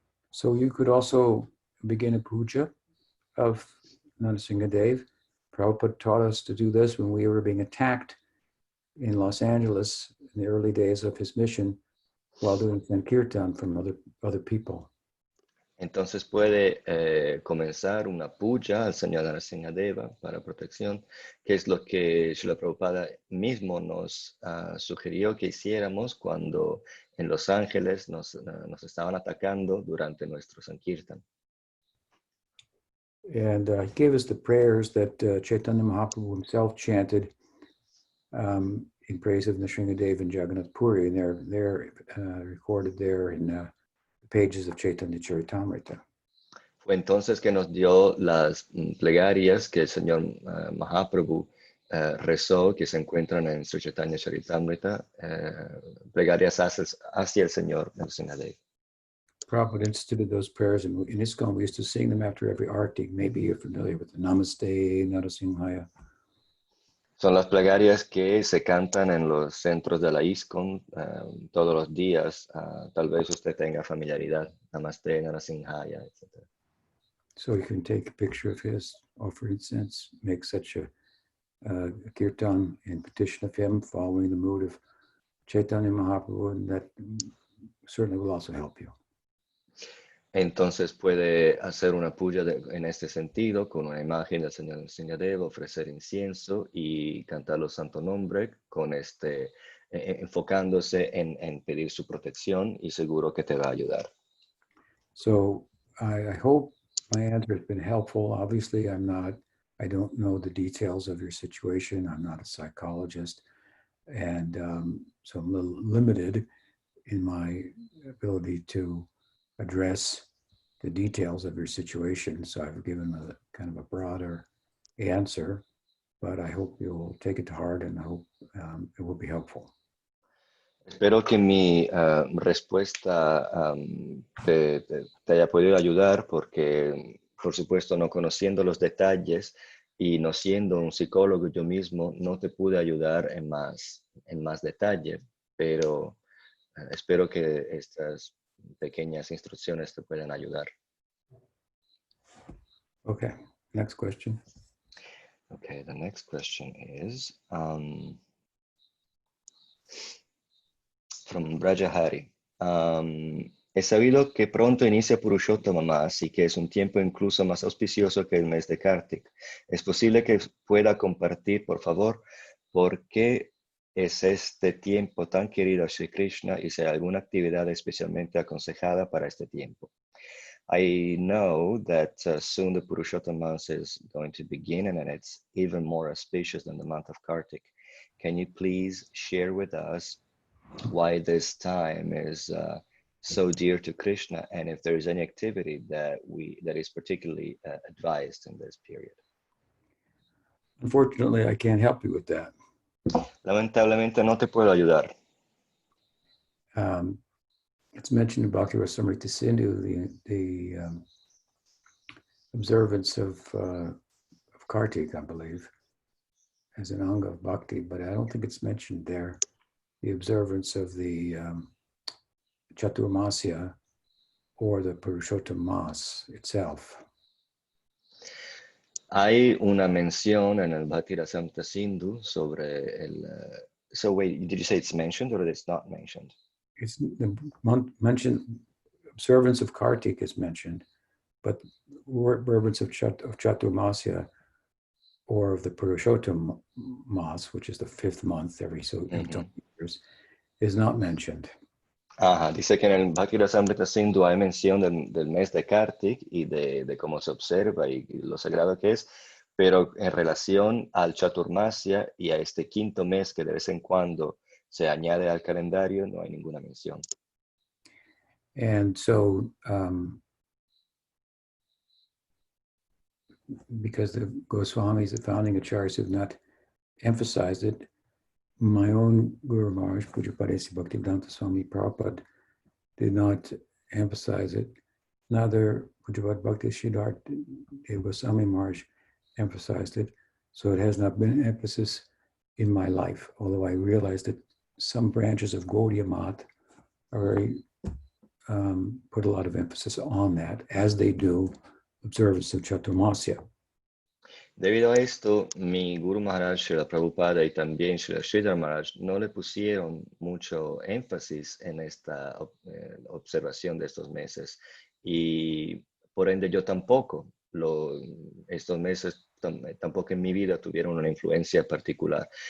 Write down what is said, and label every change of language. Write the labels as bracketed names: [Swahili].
[English] So you could also begin a puja of Narasimhadev. Prabhupada taught us to do this when we were being attacked in Los Angeles in the early days of his mission while doing Sankirtan from other people. [Spanish] Entonces puede comenzar una puja al Señor Narasimhadeva para protección, que es lo que Srila Prabhupada mismo nos sugirió que hiciéramos cuando en Los Ángeles nos estaban atacando durante nuestro Sankirtan. [English] And he gave us the prayers that Chaitanya Mahaprabhu himself chanted in praise of Nrsingadev and Jagannath Puri, and they're recorded there in the pages of Chaitanya Charitamrita. [Spanish] Fue entonces que nos dio las plegarias que el señor Mahaprabhu rezó, que se encuentran en su Chaitanya Charitamrita, plegarias hacia el señor Nrsingadev. [English] Prabhupada instituted those prayers, and in ISKCON we used to sing them after every arti. Maybe you're familiar with the [Sanskrit] Namaste, Narasimhaya. [Spanish] Son las plegarias que se cantan en los centros de la ISKCON todos los días. Tal vez usted tenga familiaridad. [Sanskrit] Namaste, Narasimhaya, etc. [English] So you can take a picture of his, offer incense, make such a kirtan in petition of him, following the mood of Chaitanya Mahaprabhu, and that certainly will also help you. [Spanish] entonces puede hacer una puja en este sentido con una imagen del Señor Enseñadeva, ofrecer incienso y cantar los santos nombres con enfocándose en pedir su protección y seguro que te va a ayudar. [English] So I hope my answer has been helpful. Obviously, I don't know the details of your situation. I'm not a psychologist. And so I'm a little limited in my ability to address the details of your situation. So I've given a kind of a broader answer, but I hope you'll take it to heart and I hope it will be helpful. [Spanish] Espero que mi respuesta te haya podido ayudar porque, por supuesto, no conociendo los detalles y no siendo un psicólogo yo mismo, no te pude ayudar en más detalle, pero espero que estas pequeñas instrucciones te puedan ayudar. [English] Okay, next question. Okay, the next question is from Brajahari. [Spanish] He sabido que pronto inicia Purushottama Mass y que es un tiempo incluso más auspicioso que el mes de Kartik. ¿Es posible que pueda compartir, por favor, por qué es este tiempo tan querido a Sri Krishna y si hay alguna actividad especialmente aconsejada para este tiempo? [English] I know that soon the Purushottama Mass is going to begin and it's even more auspicious than the month of Kartik. Can you please share with us why this time is so dear to Krishna, and if there is any activity that is particularly advised in this period? Unfortunately, I can't help you with that. [Spanish] Lamentablemente no te puedo ayudar. [English] It's mentioned in Bhakti Rasamrita Sindhu, the observance of Kartik, I believe, as an anga of bhakti, but I don't think it's mentioned there. The observance of the Chaturmasya or the Purushottam Mass itself. [Spanish] Hay una mención en el Bhakti Rasamrita Sindhu sobre el. [English] So wait, did you say it's mentioned or it's not mentioned? It's mentioned. Observance of Kartik is mentioned, but observance of Chaturmasya or of the Purushottam Mass, which is the 5th month every so years, is not mentioned. [Spanish] Ajá, dice que en el Bhakti Rasamrita Sindhu hay mención del mes de Kartik y de cómo se observa y lo sagrado que es, pero en relación al Chaturmasya y a este 5º mes que de vez en cuando se añade al calendario, no hay ninguna mención. [English] And so, because the Goswamis, the founding acharyas, have not emphasized it, my own Guru Maharaj, Pujapadi Bhaktivedanta Swami Prabhupada, did not emphasize it. Neither Pujapadi Bhakti Siddhartha Goswami Maharaj emphasized it. So it has not been an emphasis in my life, although I realize that some branches of Gaudiya Math are very, put a lot of emphasis on that, as they do observance of Chaturmasya. [Spanish] Debido a esto, mi Guru Maharaj, Srila Prabhupada y también Srila Sridhar Maharaj no le pusieron mucho énfasis en esta observación de estos meses y por ende yo tampoco. Estos meses tampoco en mi vida tuvieron una influencia particular.